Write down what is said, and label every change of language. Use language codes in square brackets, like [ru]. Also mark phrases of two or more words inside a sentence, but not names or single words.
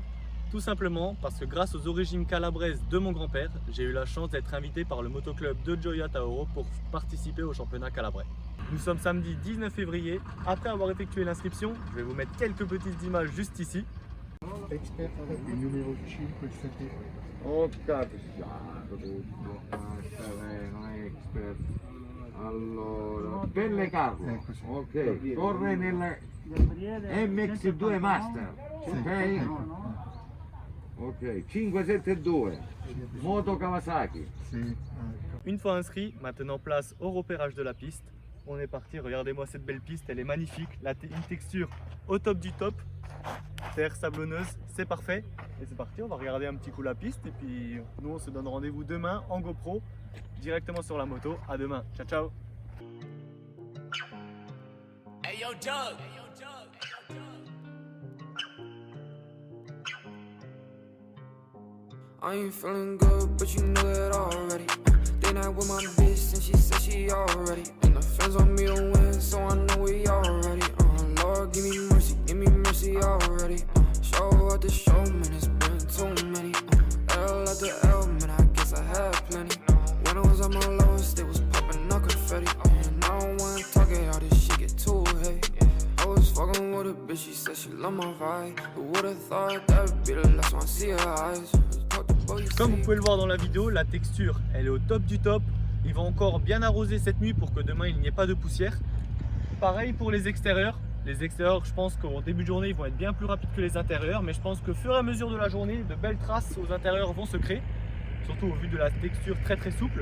[fr] Tout simplement parce que grâce aux origines calabraises de mon grand-père, j'ai eu la chance d'être invité par le motoclub de Gioia Tauro pour participer au championnat calabrais. Nous sommes samedi 19 février. Après avoir effectué l'inscription, je vais vous mettre quelques petites images juste ici. Expert avec le numéro 5 7. [it] Ho capito tutto, terreno expert. Allora, Pelle Carlo, ok, corre nella MX2 Master, ok? Ok, 572, moto Kawasaki. [fr] Une fois inscrit, maintenant place au repérage de la piste. On est parti, regardez-moi cette belle piste, elle est magnifique, une texture au top du top, terre sablonneuse, c'est parfait. Et c'est parti, on va regarder un petit coup la piste et puis nous on se donne rendez-vous demain en GoPro, directement sur la moto. À demain, [it] ciao ciao. [en] Hey yo, Doug. I ain't feeling good, but you know it already. They not with my bitch, and she said she already. And the fans on me to win, so I know we already. Lord, give me mercy already. Show out the show, man, it's been too many. L after L, man, I guess I had plenty. When I was at my lowest, they was popping no confetti. And I don't wanna talk it, all this shit get too heavy. I was fucking with a bitch, she said she love my vibe. Who would've thought that would be the last one I see her eyes. [fr] Comme vous pouvez le voir dans la vidéo, la texture elle est au top du top. Il va encore bien arroser cette nuit pour que demain il n'y ait pas de poussière. Pareil pour les extérieurs. Les extérieurs, je pense qu'au début de journée ils vont être bien plus rapides que les intérieurs, mais je pense qu'au fur et à mesure de la journée, de belles traces aux intérieurs vont se créer, surtout au vu de la texture très souple.